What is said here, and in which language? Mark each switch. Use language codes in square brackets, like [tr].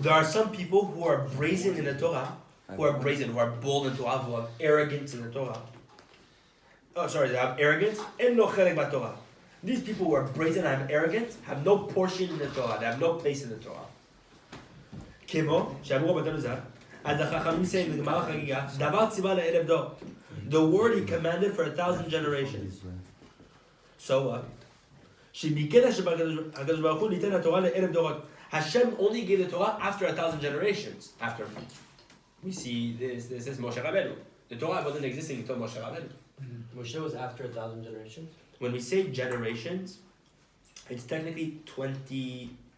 [en] There are some people who are brazen in the Torah, who are bold in Torah, who have arrogance in the Torah. Oh, sorry, they have arrogance and no chelek b'Torah. These people who are brazen and have arrogance have no portion in the Torah. They have no place in the Torah. [he] Kemo, שאמרו רבותינו ז"ל, אז החכמים [en] say in the Gemara [he] Chagiga, דבר ציווה לאלף דור. [en] The word he commanded for 1,000 generations. So what? [he] שביקש הקדוש ברוך הוא ליתן התורה לאלף דורות. [en] Hashem only gave the Torah after 1,000 generations. After we see this is Moshe Rabbeinu. The Torah wasn't existing until Moshe Rabbeinu. Moshe was after 1,000 generations. When we say generations, it's technically 22.